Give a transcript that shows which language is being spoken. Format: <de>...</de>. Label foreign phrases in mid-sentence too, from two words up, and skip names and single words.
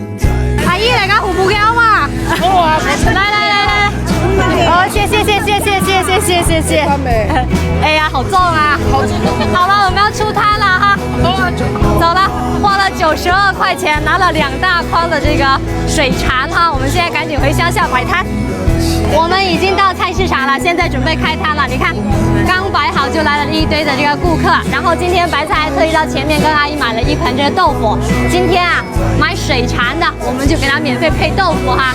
<zh>阿姨嚟㗎，胡椒嘛？好啊，來，哦，謝謝。哎呀，好重啊！好了，我們要出攤了哈。走了，花了92塊錢，拿了2大筐的這個水產哈。我們現在趕緊回鄉下擺攤。我們已經到菜市場了，現在準備開攤了。你看，剛擺好就來了一堆的這個顧客。然後今天白菜還特意到前面跟阿姨買了1盆這個豆腐。今天啊，買水產的，我們就給他免費配豆腐哈。</zh>